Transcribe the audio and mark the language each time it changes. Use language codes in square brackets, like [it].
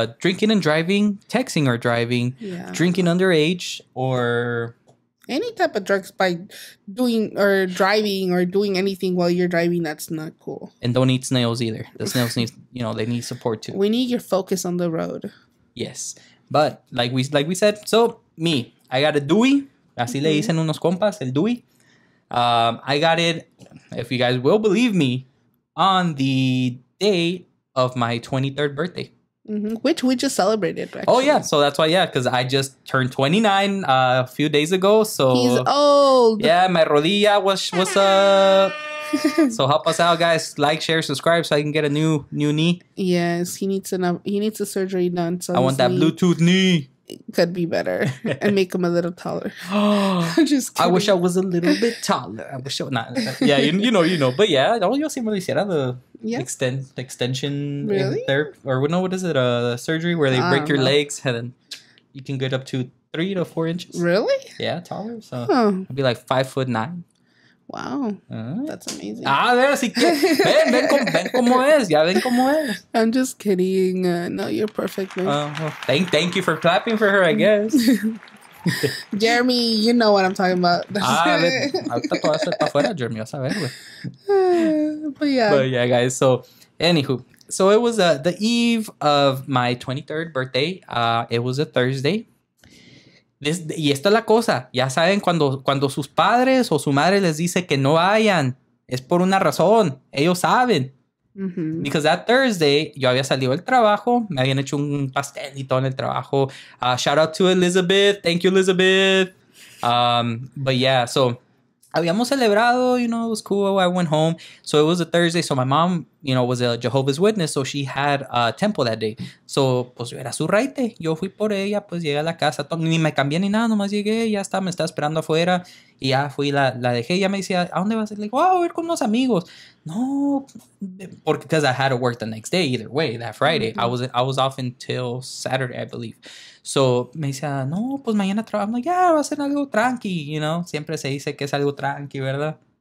[en] Drinking and driving, texting or driving, drinking underage, or any type of drugs by doing or driving or doing anything while you're driving. That's not cool. And don't eat snails either. The snails need, they need support too. We need your focus on the road. Yes. But like we said, so I got a DUI. [es] Así le dicen unos compas, el DUI. [en] I got it, if you guys will believe me, on the day of my 23rd birthday. Which we just celebrated, actually. Oh, yeah. So that's why, because I just turned 29 a few days ago. So he's old. Yeah, my rodilla, what's up? So help us out, guys. Like, share, subscribe so I can get a new knee. Yes, he needs a surgery done. So I want that Bluetooth knee. Could be better and make him a little taller. I'm just kidding. I wish I was a little bit taller. I wish I was not. Yeah, you know. But yeah, [es] yo sí me lo hiciera [en] the extension therapy, or what is it? Surgery where they break your legs and then you can get up to 3 to 4 inches. Really? Yeah, taller. So I'd be like 5'9". Wow, that's amazing. [es] Ver, sí que ven cómo es, ya ven cómo es. [en] I'm just kidding. No, you're perfect, man. Well, thank you for clapping for her, I guess. Jeremy, you know what I'm talking about. [es] Ahorita todo eso está afuera, Jeremy, vas a ver, güey. [en] But yeah, guys. So, anywho, so it was the eve of my 23rd birthday. It was a Thursday. [es] Y esta es la cosa, ya saben, cuando sus padres o su madre les dice que no vayan, es por una razón, ellos saben. [en] Because that Thursday, [es] yo había salido del trabajo, me habían hecho un pastel y todo en el trabajo. [en] Shout out to Elizabeth, thank you Elizabeth. But yeah, so [es] habíamos celebrado, [en] it was cool. I went home. So it was a Thursday. So my mom, was a Jehovah's Witness. So she had a temple that day. [es] So, pues era su raite. Yo fui por ella, pues llegué a la casa. Ni me cambié ni nada, nomás llegué. Ya está, me estaba esperando afuera. Y ya fui, la dejé. Ya me decía, ¿a dónde vas? Le digo, a ir con unos amigos. [en] No, because I had to work the next day either way, that Friday. I was off until Saturday, I believe. [es] So, me decía, no, pues mañana trabajo. [en] I'm like, [es] va a ser algo tranqui, Siempre se dice que es algo tranqui, ¿verdad?